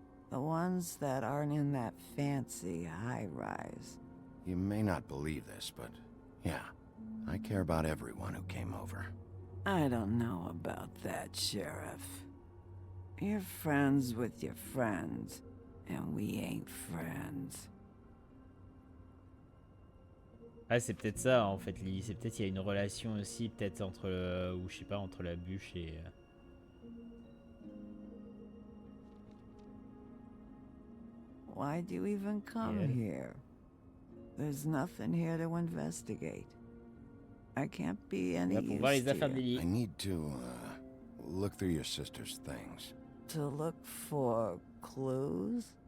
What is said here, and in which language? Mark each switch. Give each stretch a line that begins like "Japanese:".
English: The ones that aren't in that fancy high-rise? You may not believe this, but yeah, I care about everyone who came over. I don't know about that, Sheriff. You're friends with your friends, and we ain't friends.
French: Ah, c'est peut-être ça en fait, Lily. C'est peut-être qu'il y a une relation aussi, peut-être entre ou je sais pas, entre la bûche et.
English: Why do you even come here? There's nothing here to investigate. I can't be any use to you. I need to look through your sister's things. To look for clues?